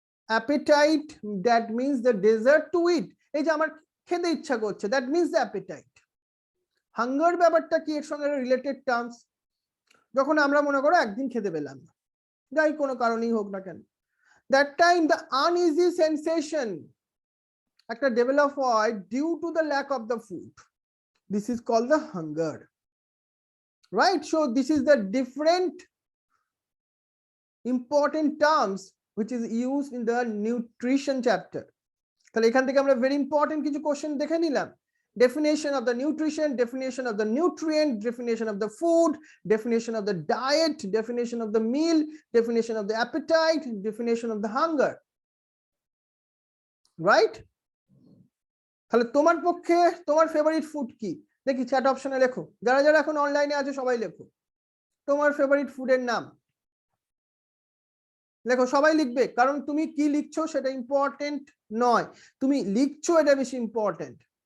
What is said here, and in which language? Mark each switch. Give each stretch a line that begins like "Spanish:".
English: Appetite, that means the dessert to eat.
Bangla: এই যে আমার খেতে ইচ্ছা করছে,
English: That means the appetite.
Bangla: Hunger ব্যাপারটা কি এর সঙ্গে রিলেটেড টার্মস? যখন আমরা মনে করো একদিন খেতে পেলাম না, যাই কোনো কারণেই হোক না কেন,
English: that time the uneasy sensation
Bangla: একটা ডেভেলপ হয়
English: due to the lack of the food. This is called the hunger, right? So this is the different important terms which is used in the nutrition chapter.
Bangla: তাহলে এখান থেকে আমরা
English: very important
Bangla: কিছু question দেখে নিলাম।
English: Definition of the nutrition, definition of the nutrient, definition of the food, definition of the diet, definition of the meal, definition of the appetite, definition of the hunger, right?
Bangla: তাহলে তোমার পক্ষে তোমার favourite food কি? দেখি chat অপশনে লেখো, যারা যারা এখন অনলাইনে আছে সবাই লেখো তোমার ফেভারিট ফুডের নাম। লেখো, সবাই লিখবে, কারণ তুমি কি লিখছো সেটা ইম্পর্টেন্ট নয়, তুমি লিখছো এটা বেশি ইম্পর্টেন্ট।